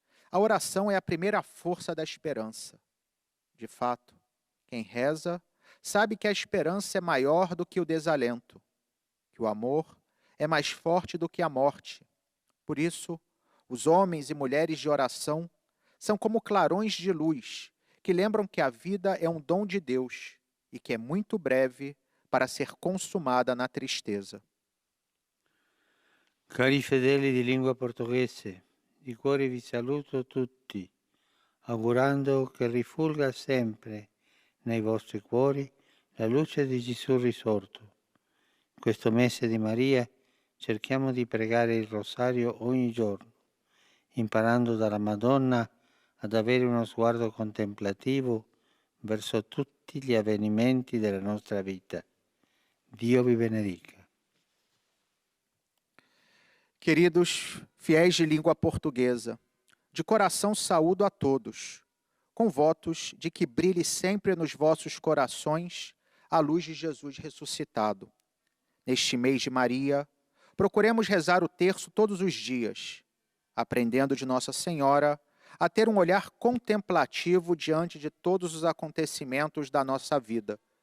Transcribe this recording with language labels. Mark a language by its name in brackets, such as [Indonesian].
[Portuguese] A oração é a primeira força da esperança. De fato, quem reza sabe que a esperança é maior do que o desalento, que o amor é mais forte do que a morte. Por isso, os homens e mulheres de oração são como clarões de luz, que lembram que a vida é um dom de Deus e que é muito breve para ser consumada na tristeza. [Italian] Cari fedeli di lingua portoghese, di cuore vi saluto tutti, augurando che rifulga sempre nei vostri cuori la luce di Gesù risorto. In questo mese di Maria cerchiamo di pregare il rosario ogni giorno, imparando dalla Madonna ad avere uno sguardo contemplativo verso tutti gli avvenimenti della nostra vita. Dio vi benedica. [Portuguese] Queridos fiéis de língua portuguesa, de coração saúdo a todos, com votos de que brilhe sempre nos vossos corações a luz de Jesus ressuscitado. Neste mês de Maria, procuremos rezar o terço todos os dias, aprendendo de Nossa Senhora a ter um olhar contemplativo diante de todos os acontecimentos da nossa vida.